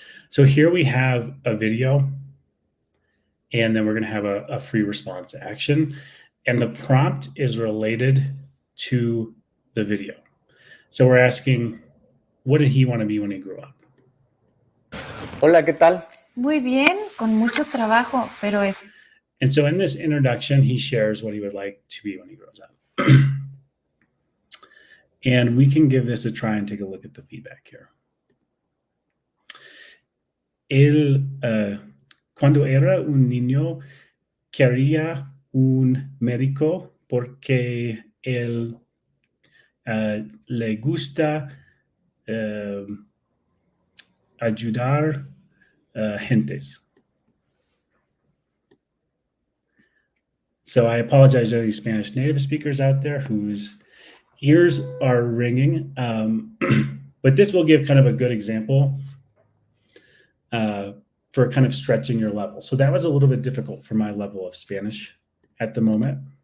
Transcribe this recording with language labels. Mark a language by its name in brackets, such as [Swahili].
[English] So here we have a video, and then we're going to have a free response action, and the prompt is related to the video. So we're asking, what did he want to be when he grew up? [Spanish] Hola, ¿qué tal? Muy bien, con mucho trabajo, pero es... [English] And so in this introduction, he shares what he would like to be when he grows up. And we can give this a try and take a look at the feedback here. [Spanish] Él, cuando era un niño, quería un médico porque él le gusta ayudar gentes. [English] So I apologize to any Spanish native speakers out there whose ears are ringing, but this will give kind of a good example for kind of stretching your level. So that was a little bit difficult for my level of Spanish at the moment.